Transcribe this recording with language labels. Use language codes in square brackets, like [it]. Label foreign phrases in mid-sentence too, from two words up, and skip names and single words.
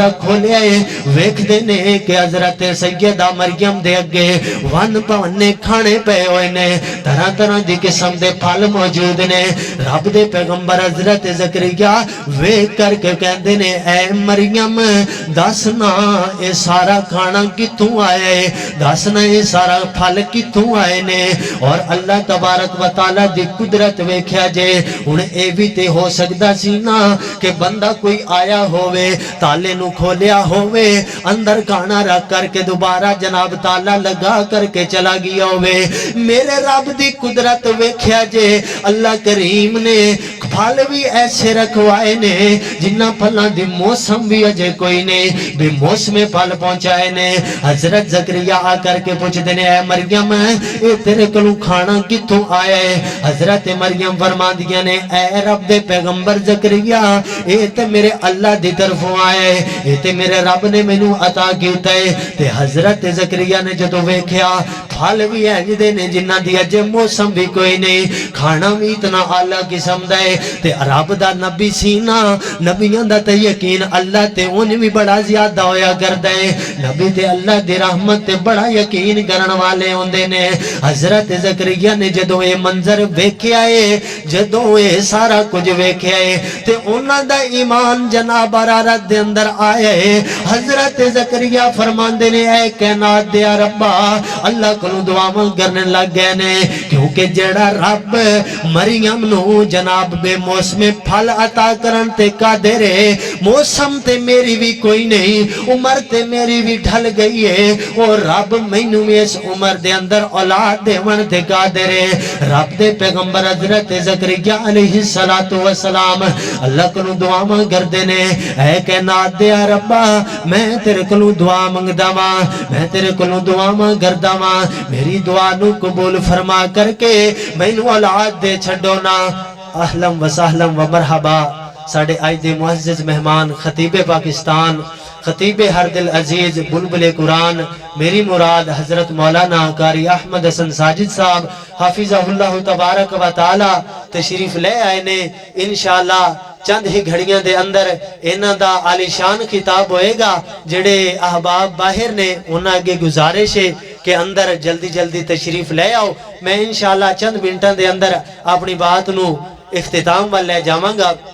[pa] کھولیا ہے ویکھ دے نے کہ حضرت سیدہ مریم دے اگے ون پونے کھانے پے ہوئے نے طرح طرح دی قسم دے پھل موجود نے رب دے پیغمبر حضرت زکریا ویکھ کر کے کہندے نے اے مریم دسنا اے سارا کھانا کتوں آیا ہے دسنا یہ سارا پھل کتوں آئے نے اور اللہ تبارک و تعالی دی قدرت ویکھیا جے ہن اے بھی تے ہو سکدا سی نا کہ بندہ کوئی آیا ہووے تالے نو کھولیا ہووے اندر کھانا رکھ کر کے دوبارہ جناب تالا لگا کر کے چلا گیا ہووے میرے رب دی قدرت ویکھیا جے اللہ کریم نے پھل بھی ایسے رکھوائے نے جنہ پھلاں دی موسم بھی اجے کوئی نہیں بے موسم پھل پہنچائے نے حضرت زکریا آ کر کے پوچھ دینے اے مریم اے تیرے کلو کھانا کتوں آیا ہے حضرت مریم فرما دیا نے اے رب دے پیغمبر زکریا اے تے میرے اللہ دی طرفوں آیا ہے اے تے میرے رب نے مینوں عطا کیتا ہے تے حضرت زکریا نے جدوں ویکھیا پھل بھی انج دے نے جنہ دی اجے موسم بھی کوئی نہیں کھانا بھی اتنا اعلیٰ قسم دا ہے تے رب دا نبی سینا نبیاں دا تے یقین اللہ تے ان بھی بڑا زیادہ ہویا کردا ہے نبی تے اللہ دی رحمت تے بڑا یقین کرن والے ہوندے نے حضرت زکریا نے جدوں اے منظر ویکھیا ہے جدوں اے سارا کچھ ویکھیا ہے تے انہاں دا ایمان جناب حرارت دے اندر آیا ہے حضرت زکریا فرماندے نے اے کائنات دے ربا اللہ کو دعاواں کرنے لگ گئے نے کیونکہ جڑا رب مریم نو جناب بے موسم پھل عطا کرن تے قادر ہے موسم تے میری بھی کوئی نہیں عمر تے میری بھی ڈھل گئی ہے اور رب مینوں اس عمر دے اندر اولاد دیون تے قادر ہے رب دے پیغمبر حضرت زکریا علیہ السلام اللہ کو دعاواں کردے نے اے کائنات دے ربا میں تیرے کولوں دعا منگدا واں میں تیرے کولوں دعاواں کردا واں میری دعا نو قبول فرما کر کے مینوں اولاد دے چھڈو نا [ar] اہلا و سہلا و مرحبا [pa] ساڑھے آج دے معزز مہمان خطیب پاکستان خطیب ہر دل عزیز بلبل قرآن میری مراد حضرت مولانا قاری احمد حسن ساجد صاحب حافظہ اللہ تبارک و تعالی تشریف لے آئے نے انشاءاللہ چند ہی گھڑیاں دے اندر انہاں دا عالیشان خطاب ہوئے گا جڑے احباب باہر نے انہاں آگے گزارش ہے کہ اندر جلدی جلدی تشریف لے آؤ میں انشاءاللہ چند منٹاں دے اندر اپنی بات نو اختتام والے جاواں گا